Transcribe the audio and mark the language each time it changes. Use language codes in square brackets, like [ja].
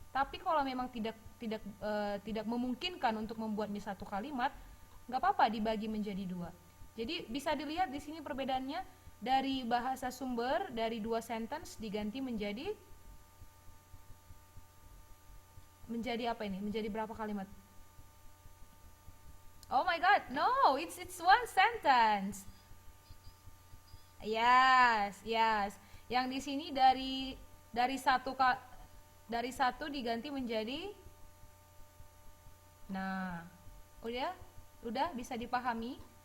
[id] Tapi kalau memang tidak memungkinkan untuk membuatnya satu kalimat, nggak apa-apa dibagi menjadi dua. Jadi bisa dilihat di sini perbedaannya, dari bahasa sumber dari dua sentence diganti menjadi apa ini? Menjadi berapa kalimat? [en] Oh my god, no, it's one sentence. Yes, yes. [id] Yang di sini dari satu dari satu diganti menjadi, nah, udah bisa dipahami.